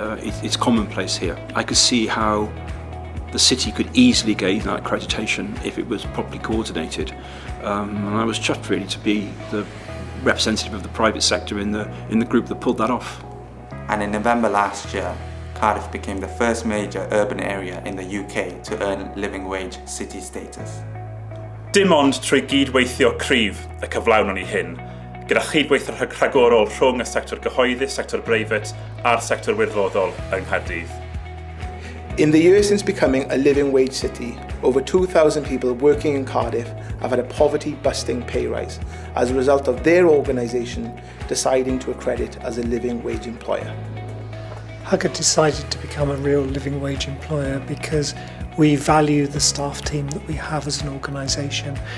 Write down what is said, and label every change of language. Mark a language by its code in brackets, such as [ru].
[en] It's commonplace here. I could see how the city could easily gain that accreditation if it was properly coordinated. And I was chuffed really to be the representative of the private sector in the group that pulled that off. And in November last year, Cardiff became the first major urban area in the UK to earn living wage city status. [cy] Dim ond trwy gydweithio cryf y cyflawnon ni hyn, gyda chydweithio rhagorol rhwng y sector gyhoeddus, sector breifat a'r sector wirfoddol yng Nghaerdydd. [en] In the years since becoming a living wage city, over 2,000 people working in Cardiff have had a poverty-busting pay rise as a result of their organisation deciding to accredit as a living wage employer. Hugger decided to become a real living wage employer because we value the staff team that we have as an organisation.